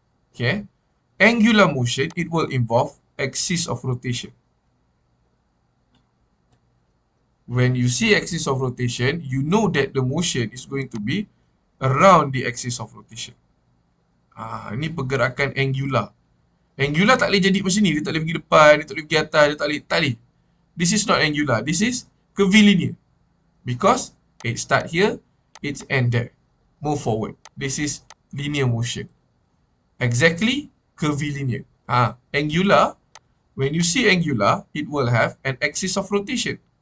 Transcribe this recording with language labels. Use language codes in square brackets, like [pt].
[en] Okay, angular motion, it will involve axis of rotation. When you see axis of rotation, you know that the motion is going to be around the axis of rotation. [ms] Ini pergerakan angular. Angular tak boleh jadi macam ni. Dia tak boleh pergi depan, dia tak boleh pergi atas, dia tak boleh. [en] This is not angular. This is curvilinear. Because it start here, it end there. Move forward. This is linear motion. Exactly curvilinear. Angular, when you see angular, it will have an axis of rotation.